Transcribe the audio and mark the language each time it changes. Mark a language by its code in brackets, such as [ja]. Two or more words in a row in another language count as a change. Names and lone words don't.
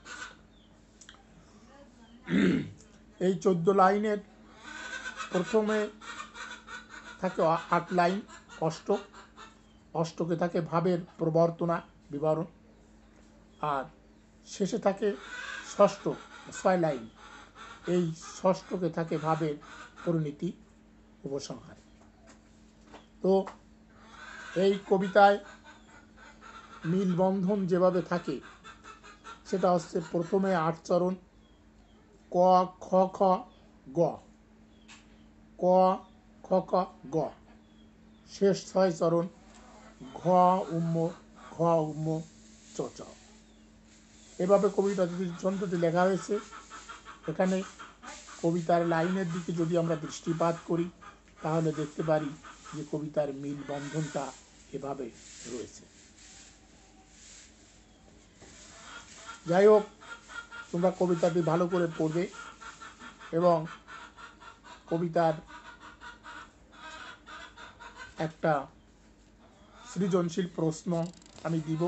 [bn] এই 14 লাইনের প্রথমে থাকে 8 লাইন অষ্টক, অষ্টকে থাকে ভাবের প্রবর্তনা বিবরণ, আর শেষে থাকে ষষ্ঠক 6 লাইন, এই ষষ্ঠকে থাকে ভাবের পরিণতি উপসংহার। তো এই কবিতায় মিলবন্ধন যেভাবে থাকে সেটা হচ্ছে প্রথমে 8 চরণ ক খ খ গ, ক খ খ গ, শেষ 6 চরণ ঘ উম্ম ঘ উম্ম চ চ। এভাবে কবিতা ছন্দটি লেখা হয়েছে। এখানে কবিতার লাইনের দিকে যদি আমরা দৃষ্টিপাত করি তাহলে দেখতে পারি যে কবিতার মিল বন্ধনটা এভাবে রয়েছে। যাই হোক, তোমরা কবিতাটি ভালো করে পড়বে এবং কবিতার একটা সৃজনশীল প্রশ্ন আমি দিব।